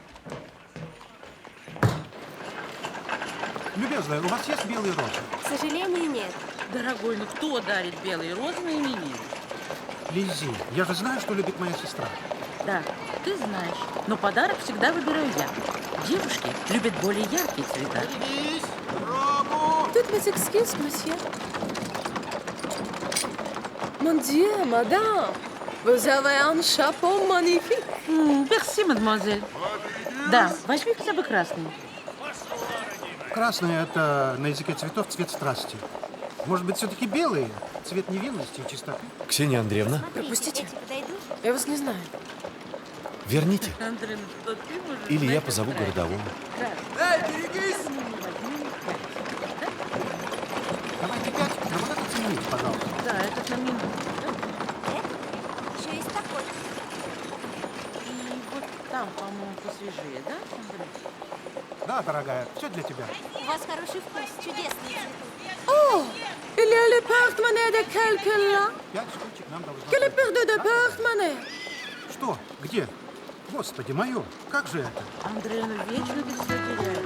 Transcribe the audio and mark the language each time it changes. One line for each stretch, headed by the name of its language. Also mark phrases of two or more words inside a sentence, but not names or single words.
Russian: Любезная, у вас есть белые розы? К сожалению, нет. Дорогой, ну кто дарит белые розы на именины? Лиззи, я же знаю, что любит моя сестра. Да, ты знаешь, но подарок всегда выбираю я. Девушки любят более яркие цвета.
French: Toutes mes excuses, monsieur. Mon Dieu, madame, vous avez un chapeau magnifique.
Russian: Мерси, мадемуазель. Да, возьми хотя бы красный. Красный – это на языке цветов цвет страсти. Может быть, все-таки белый? Цвет невинности и чистоты? Ксения Андреевна, Пропустите. Я вас не знаю. верните. Андрей, ну что ты можешь Или я знать, позову как городового. Давайте 5, но вот этот смените, пожалуйста. Да, этот на минуту. Еще есть такой. И вот там, по-моему, посвежее, да, Андрей? Да, дорогая, все для тебя. У вас хороший вкус, чудесный цветок.
French: Oh, il y a le porte-monnaie de quelqu'un là.
Russian: 5 штучек нам должно
French: Quelle
Russian: быть.
French: perte de porte-monnaie.
Russian: Что? Где? Господи, мое. Как же это? Андрей, ну вечно ты все теряешь.